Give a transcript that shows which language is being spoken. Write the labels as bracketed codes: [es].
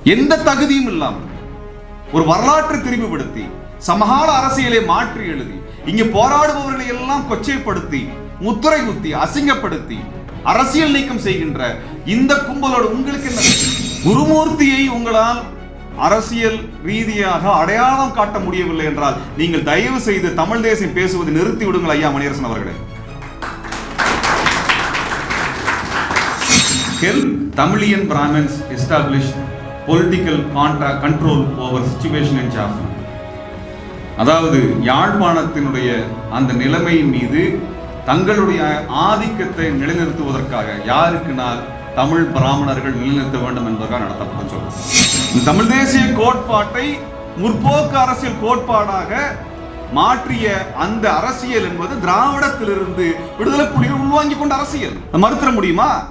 [ta] எந்த தகுதியும் இல்லாமல் ஒரு வரலாற்றை திரும்பிப்படுத்தி சமகால அரசியலை மாற்றி எழுதி இங்கு போராடுபவர்களை எல்லாம் கொச்சைப்படுத்தி முத்திரை குத்தி அசிங்கப்படுத்தி அரசியல் நீக்கம் செய்கின்ற இந்த கும்பலோடு உங்களுக்கு என்ன? குருமூர்த்தியை உங்களால் அரசியல் ரீதியாக அடையாளம் காட்ட முடியவில்லை என்றால் நீங்கள் தயவு செய்து தமிழ் தேசம் பேசுவதை நிறுத்தி விடுங்கள் ஐயா மணியரசன் அவர்களே. [en] Help Tamilian Brahmins establish political control over situation in Jaffna. [ta] அதாவது யாழ்ப்பாணத்தினுடைய அந்த நிலைமையின் மீது தங்களுடைய ஆதிக்கத்தை நிலைநிறுத்துவதற்காக யாருக்குனால் தமிழ் பிராமணர்கள் நிலைநிறுத்த வேண்டும் என்பதற்காக நடத்தப்படும் சொல்லுங்கள். தமிழ் தேசிய கோட்பாட்டை முற்போக்கு அரசியல் கோட்பாடாக மாற்றிய அந்த அரசியல் என்பது திராவிடத்திலிருந்து விடுதலை புலிகள் உள்வாங்கிக் கொண்ட அரசியல். மறுத்திட முடியுமா?